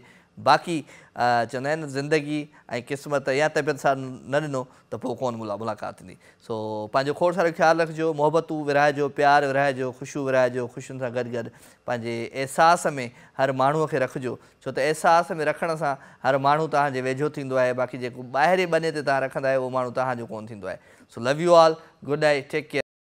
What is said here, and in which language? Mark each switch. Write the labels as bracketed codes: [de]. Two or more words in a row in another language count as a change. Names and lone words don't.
[sd] बाक़ी चवंदा आहिनि ज़िंदगी ऐं क़िस्मत या तबियत सां न ॾिनो त पोइ कोन मुलाक़ात थींदी। सो पंहिंजो खोड़ सारो ख़्यालु रखिजो, मोहबतूं विरहाइजो, प्यार विरहाइजो, ख़ुशियूं विरहाइजो। ख़ुशियुनि सां गॾु पंहिंजे अहसास में हर माण्हूअ खे रखिजो, छो त अहसास में रखण सां हर माण्हू तव्हांजे वेझो थींदो आहे। बाक़ी जेको ॿाहिरि बने ते तव्हां रखंदा आहियो उहो माण्हू तव्हांजो कोन थींदो आहे। [en] so love you all, good night, take care.